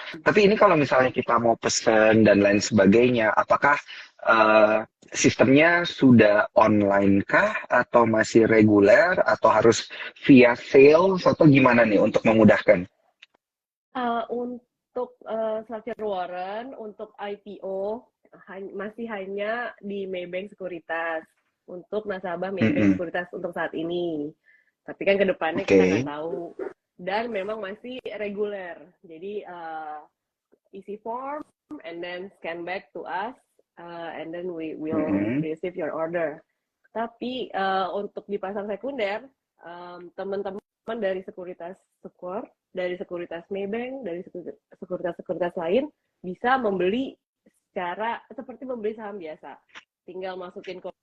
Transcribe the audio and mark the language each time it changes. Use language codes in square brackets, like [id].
[id] Tapi ini kalau misalnya kita mau pesen dan lain sebagainya, apakah sistemnya sudah online kah atau masih reguler atau harus via sales atau gimana nih untuk memudahkan? Untuk structure warrant, untuk IPO masih hanya di Maybank Sekuritas untuk nasabah Maybank Mm-mm. Sekuritas untuk saat ini. Tapi kan kedepannya kita nggak Oke. tahu. Dan memang masih reguler. Jadi isi form [en] and then scan back to us and then we will Mm-mm. receive your order. [id] Tapi untuk di pasar sekunder, teman-teman dari sekuritas Sekor, dari sekuritas Maybank, dari sekuritas-sekuritas lain bisa membeli secara seperti membeli saham biasa. Tinggal masukin kode